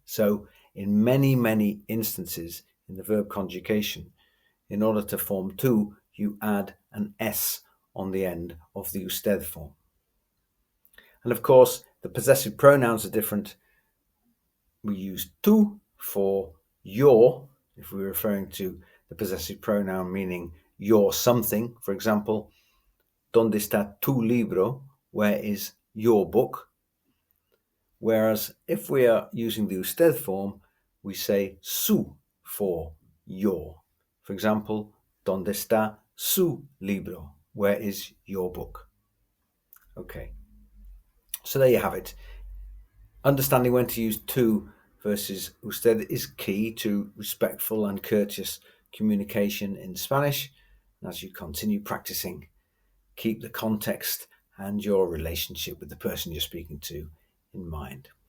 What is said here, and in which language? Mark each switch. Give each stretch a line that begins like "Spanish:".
English: So in many instances in the verb conjugation, in order to form tú, you add an S on the end of the usted form. And of course, the possessive pronouns are different. We use tú for your, if we're referring to the possessive pronoun meaning your something.
Spanish: For example, ¿Dónde está tu libro?
English: Where is your book? Whereas if we are using the usted form, we say su for your.
Spanish: For example, ¿Dónde está su libro?
English: Where is your book? Okay, so there you have it. Understanding when to use tú versus usted is key to respectful and courteous communication in Spanish. And as you continue practicing, keep the context and your relationship with the person you're speaking to in mind.